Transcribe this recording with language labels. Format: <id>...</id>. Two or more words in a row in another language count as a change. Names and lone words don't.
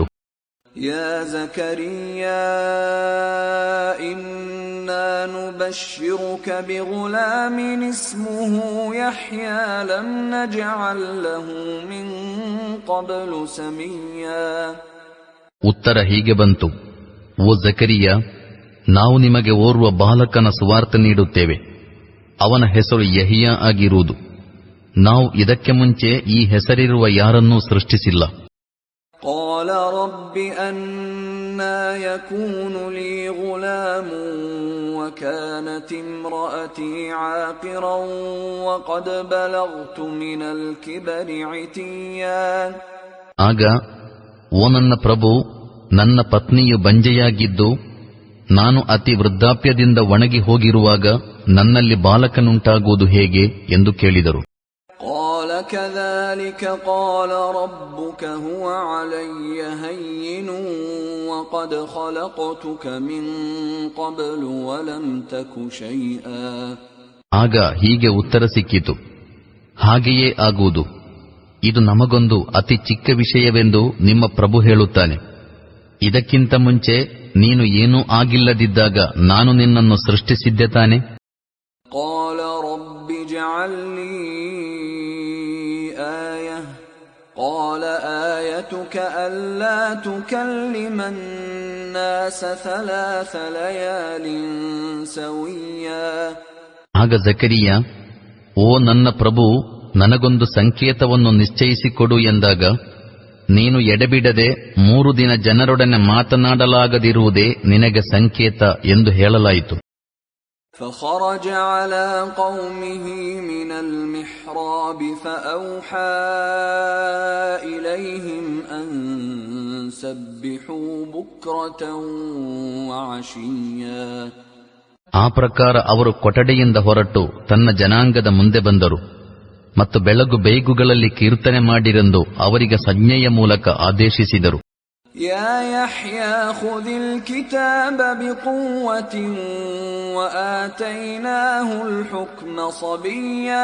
<ar>يا زكريا إنا نبشرك بغلام اسمه يحيى لم نجعل له من قبل سميا.</ar> <kn>ಉತ್ತರ ಹೀಗೆ ಬಂತು, ಓ ಜಕರಿಯಾ, ನಾವು ನಿಮಗೆ ಓರ್ವ ಬಾಲಕನ ಸುವಾರ್ತೆ ನೀಡುತ್ತೇವೆ. ಅವನ ಹೆಸರು ಯಹಿಯಾ ಆಗಿರುವುದು. ನಾವು ಇದಕ್ಕೆ ಮುಂಚೆ ಈ ಹೆಸರಿರುವ ಯಾರನ್ನೂ ಸೃಷ್ಟಿಸಿಲ್ಲ.</kn> <ar>قال رب أنى يكون لي غلام وكانت امرأتي عاقرا وقد بلغت من الكبر عتيا.</ar> <kn>ಆಗ, ಓ ನನ್ನ ಪ್ರಭು, ನನ್ನ ಪತ್ನಿಯು ಬಂಜೆಯಾಗಿದ್ದು ನಾನು ಅತಿ ವೃದ್ಧಾಪ್ಯದಿಂದ ಒಣಗಿ ಹೋಗಿರುವಾಗ ನನ್ನಲ್ಲಿ ಬಾಲಕನುಂಟಾಗುವುದು ಹೇಗೆ ಎಂದು ಕೇಳಿದರು.</kn> <ar>قال كذلك قال ربك هو علي هين وقد خلقتك من قبل ولم تك شيئا.</ar> <kn>ಆಗ ಹೀಗೆ ಉತ್ತರ ಸಿಕ್ಕಿತು, ಹಾಗೆಯೇ ಆಗುವುದು. ಇದು ನಮಗೊಂದು ಅತಿ ಚಿಕ್ಕ ವಿಷಯವೆಂದು ನಿಮ್ಮ ಪ್ರಭು ಹೇಳುತ್ತಾನೆ. ಇದಕ್ಕಿಂತ ಮುಂಚೆ ನೀನು ಏನೂ ಆಗಿಲ್ಲದಿದ್ದಾಗ ನಾನು ನಿನ್ನನ್ನು ಸೃಷ್ಟಿಸಿದ್ದೆ ತಾನೆ.</kn> <ar>قال رب اجعل لي آية قال آيتك ألا تكلم الناس 3 ليال سويا.</ar> <kn>ಆಗ ಜಕರಿಯಾ, ಓ ನನ್ನ ಪ್ರಭು, ನನಗೊಂದು ಸಂಕೇತವನ್ನು ನಿಶ್ಚಯಿಸಿಕೊಡು ಎಂದಾಗ, ನೀನು ಎಡೆಬಿಡದೆ 3 ದಿನ ಜನರೊಡನೆ ಮಾತನಾಡಲಾಗದಿರುವುದೇ ನಿನಗೆ ಸಂಕೇತ ಎಂದು ಹೇಳಲಾಯಿತು.</kn> <ar>فخرج على قومه من المحراب فأوحى إليهم أن سبحوا بكرة وعشيا.</ar> <kn>ಆ ಪ್ರಕಾರ ಅವರು ಕೊಠಡಿಯಿಂದ ಹೊರಟು ತನ್ನ ಜನಾಂಗದ ಮುಂದೆ ಬಂದರು ಮತ್ತು ಬೆಳಗು ಬೇಗುಗಳಲ್ಲಿ ಕೀರ್ತನೆ ಮಾಡಿರೆಂದು ಅವರಿಗೆ ಸಂಜ್ಞೆಯ ಮೂಲಕ ಆದೇಶಿಸಿದರು.</kn> <ar>يا يحيى خذ الكتاب بقوة وآتيناه الحكم صبيا.</ar>